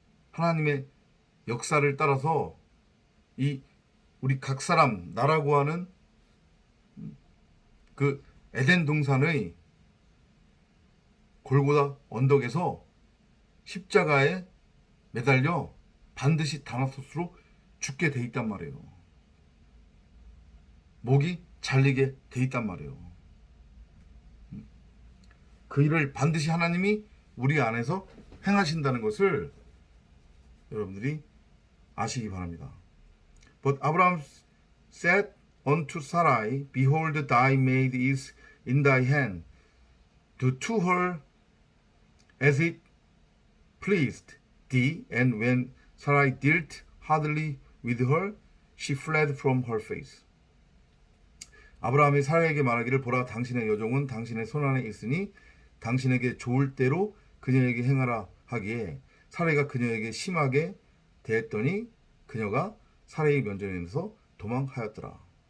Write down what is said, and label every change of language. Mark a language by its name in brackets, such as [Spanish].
[Korean] 하나님의 역사를 따라서 이 우리 각 사람 나라고 하는 그 에덴 동산의 골고다 언덕에서 십자가에 매달려 반드시 다나토스로 죽게 돼 있단 말이에요. 목이 잘리게 돼 있단 말이에요. 그 일을 반드시 하나님이 우리 안에서 행하신다는 것을 여러분들이 아시기 바랍니다. [English] But Abraham said unto Sarai, Behold, thy maid is in thy hand. Do to her as it pleased thee. And when Sarai dealt hardly with her, she fled from her face. [Korean] 아브라함이 사라에게 말하기를 보라 당신의 여종은 당신의 손안에 있으니 당신에게 좋을 대로 그녀에게 행하라 하기에 사라가 그녀에게 심하게 대했더니 그녀가 사라의 면전에서 도망하였더라.